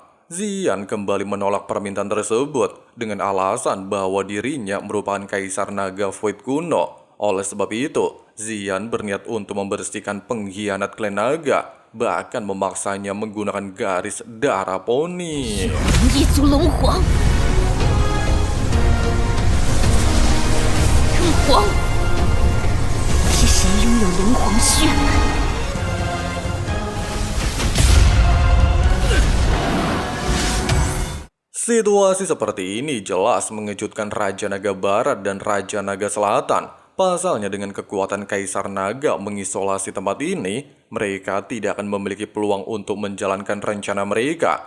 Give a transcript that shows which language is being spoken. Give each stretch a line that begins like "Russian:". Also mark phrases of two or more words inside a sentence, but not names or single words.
Indonesian: Xian kembali menolak permintaan tersebut dengan alasan bahwa dirinya merupakan Kaisar Naga Void kuno. Oleh sebab itu, Xian berniat untuk membersihkan pengkhianat klan naga, bahkan memaksanya menggunakan garis darah poni.
Chinese: 一族龙皇，龙皇是谁拥有龙皇血脉？
Indonesian: Situasi seperti ini jelas mengejutkan Raja Naga Barat dan Raja Naga Selatan. Pasalnya dengan kekuatan Kaisar Naga mengisolasi tempat ini, mereka tidak akan memiliki peluang untuk menjalankan rencana mereka.